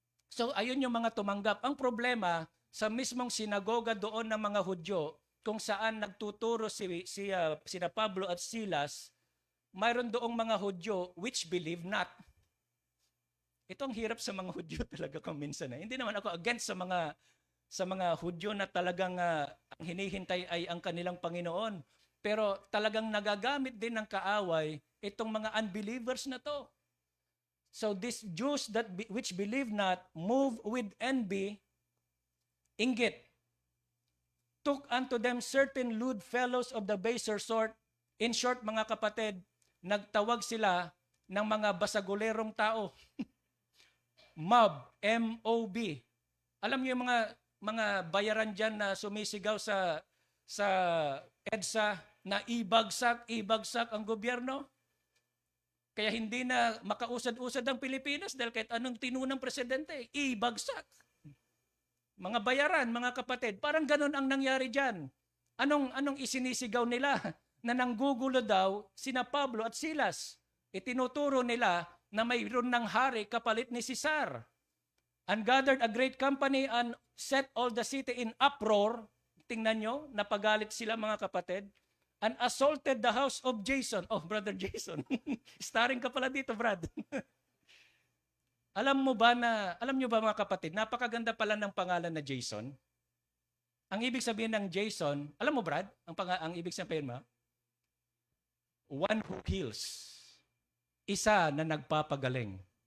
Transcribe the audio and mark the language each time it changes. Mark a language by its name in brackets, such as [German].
[Filipino] So ayun yung mga tumanggap. Ang problema, sa mismong sinagoga doon ng mga Hudyo, kung saan nagtuturo sina Pablo at Silas, mayroon doong mga Hudyo [English] which believe not. [Filipino] Ito ang hirap sa mga Hudyo talaga kung minsan. Hindi naman ako against sa mga Hudyo na talagang ang hinihintay ay ang kanilang Panginoon. Pero talagang nagagamit din ng kaaway itong mga unbelievers na to. [English] So these Jews which believe not, move with envy, inggit, took unto them certain lewd fellows of the baser sort. [Filipino] In short, mga kapatid, nagtawag sila ng mga basagulerong tao. Mob, M-O-B. Alam niyo yung mga bayaran dyan na sumisigaw sa EDSA na ibagsak ang gobyerno? Kaya hindi na makausad-usad ang Pilipinas dahil kahit anong tinunang presidente, ibagsak. Mga bayaran, mga kapatid, parang ganun ang nangyari dyan. Anong isinisigaw nila? Na nanggugulo daw sina Pablo at Silas. Itinuturo nila na mayroon ng hari kapalit ni Caesar. [English] And gathered a great company and set all the city in uproar. [Filipino] Tingnan nyo, napagalit sila mga kapatid. [English] And assaulted the house of Jason. [Filipino] Oh, Brother Jason. Starring ka pala dito, Brad. Alam nyo ba mga kapatid, napakaganda pala ng pangalan na Jason. Ang ibig sabihin ng Jason, alam mo Brad, ang ibig sabihin mo? [English] One who heals. [Filipino] Isa na nagpapagaling.